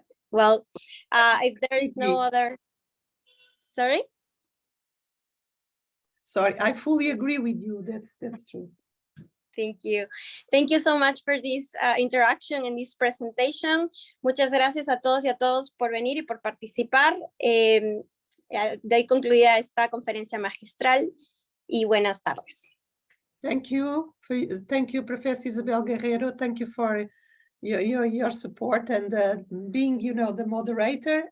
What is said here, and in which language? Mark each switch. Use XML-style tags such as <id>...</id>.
<en>Well, if there is no other, sorry, I fully agree with you. That's true. Thank you so much for this interaction and this presentation.</en> <es>Muchas gracias a todos y a todos por venir y por participar. De ahí concluida esta conferencia magistral y buenas tardes.</es> <en>Thank you, Professor Isabel Guerrero. Thank you for your support and being, the moderator.</en>